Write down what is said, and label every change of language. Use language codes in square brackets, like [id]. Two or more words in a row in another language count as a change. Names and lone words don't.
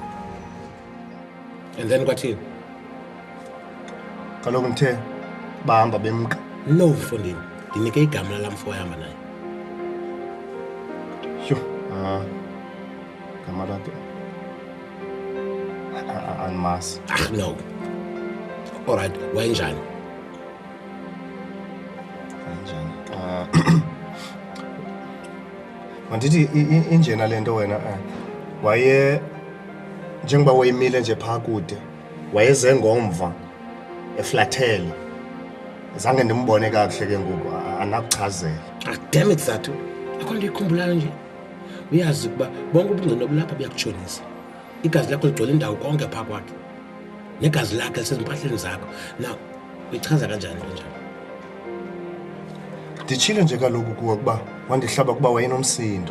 [en] And then kwathini? [xh] Kaloku ngithe bahamba bemka. No mfondini. Ndinike igama lamfo ohamba naye. Sho, gama lakhe. Andimazi. [en] No. All right, [xh] wayenjani? Mandithi injena lento wena waye njengoba wayimile nje pha kude wayeze ngomva eflathele zange ndimbone kakuhle ke ngoku anakuchazela. [en] Damn it Zathu. [xh] Akho nto ikhumbulayo nje. Uyazi kuba bonke ubungqina obulapha buyakutshonisa. Igazi lakho ligcwele indawo konke pha kwakhe. Negazi lakhe lisezimpahleni zakho. Now uyichaza kanjani njalo? Nditshilo nje kaloku kuwe kuba wandihlaba kuba wayenomsindo.